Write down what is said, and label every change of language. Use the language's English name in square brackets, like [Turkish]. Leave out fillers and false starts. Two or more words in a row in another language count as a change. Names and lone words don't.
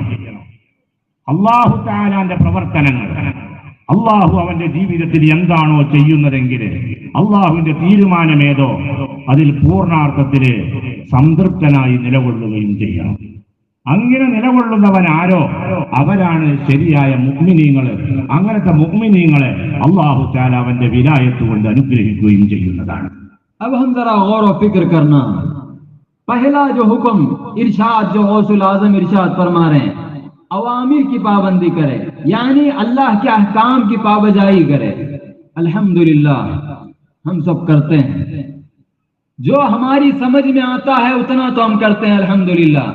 [Malayalam] അള്ളാഹു തആലാന്റെ പ്രവർത്തനങ്ങൾ, അള്ളാഹു അവന്റെ ജീവിതത്തിൽ എന്താണോ ചെയ്യുന്നതെങ്കിൽ അള്ളാഹുവിന്റെ തീരുമാനമേതോ അതിൽ പൂർണ്ണാർത്ഥത്തില് സംതൃപ്തനായി നിലകൊള്ളുകയും ചെയ്യണം. അങ്ങനെ നിലകൊള്ളുന്നവൻ ആരോ അവരാണ് ശരിയായ മുഅ്മിനീങ്ങള്. അങ്ങനത്തെ മുഅ്മിനീങ്ങളെ അള്ളാഹു തആല അവന്റെ വിലായത്ത് കൊണ്ട് അനുഗ്രഹിക്കുകയും ചെയ്യുന്നതാണ്. [Urdu] اب ہم ذرا غور اور فکر کرنا پہلا جو حکم ارشاد جو غوث الاعظم ارشاد فرما رہے ہیں، اوامر کی پابندی کرے، یعنی اللہ کے احکام کی پابجائی کرے. الحمدللہ ہم سب کرتے ہیں، جو ہماری سمجھ میں آتا ہے اتنا تو ہم کرتے ہیں الحمدللہ.